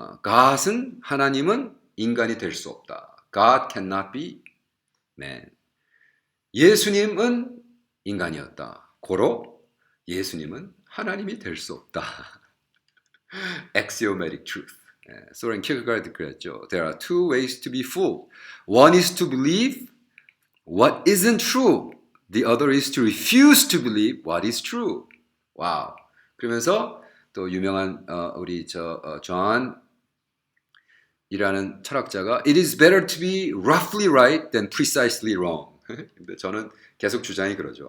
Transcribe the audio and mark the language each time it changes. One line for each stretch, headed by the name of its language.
Korean: God은 하나님은 인간이 될 수 없다.
English: God cannot be man.
Korean: 예수님은 인간이었다. 고로 예수님은 하나님이 될 수 없다.
English: Axiomatic truth.
Korean: 소렌 키르케가드 그랬죠.
English: There are two ways to be fooled. One is to believe what isn't true. The other is to refuse to believe what is true.
Korean: 와우. 그러면서 또 유명한 우리 존이라는 철학자가
English: It is better to be roughly right than precisely wrong.
Korean: 근데 저는 계속 주장이 그러죠.